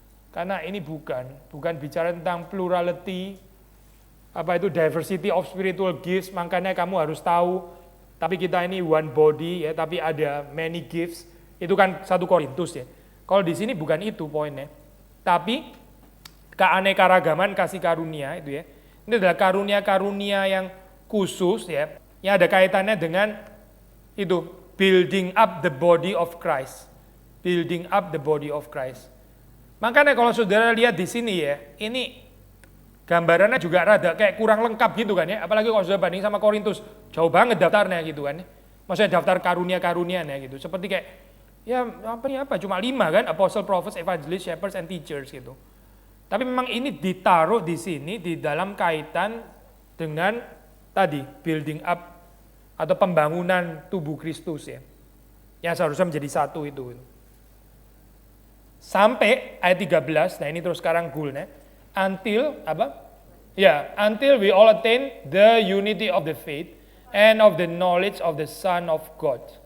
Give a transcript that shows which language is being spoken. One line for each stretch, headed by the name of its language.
Indonesian: Karena ini bukan bicara tentang plurality, apa itu
English: diversity of spiritual gifts,
Indonesian: makanya kamu harus tahu, tapi kita ini
English: one body
Indonesian: ya, tapi ada
English: many gifts,
Indonesian: itu kan 1 Korintus ya. Kalau di sini bukan itu poinnya. Tapi keanekaragaman kasih karunia itu ya. Ini adalah karunia-karunia yang khusus ya, yang ada kaitannya dengan itu
English: building up the body of Christ. Building up the body of Christ.
Indonesian: Makanya kalau saudara lihat di sini ya, ini gambarannya juga rada kayak kurang lengkap gitu kan ya. Apalagi kalau saudara banding sama Korintus, jauh banget daftarnya gitu kan. Maksudnya daftar karunia-karunianya gitu. Seperti kayak ya apa cuma 5 kan,
English: apostle, prophets, evangelists, shepherds and teachers
Indonesian: gitu. Tapi memang ini ditaruh di sini di dalam kaitan dengan tadi building up atau pembangunan tubuh Kristus ya. Yang seharusnya menjadi satu itu. Sampai ayat 13, nah ini terus sekarang goalnya. Until apa?
English: Ya, until we all attain the unity of the faith and of the knowledge of the Son of God.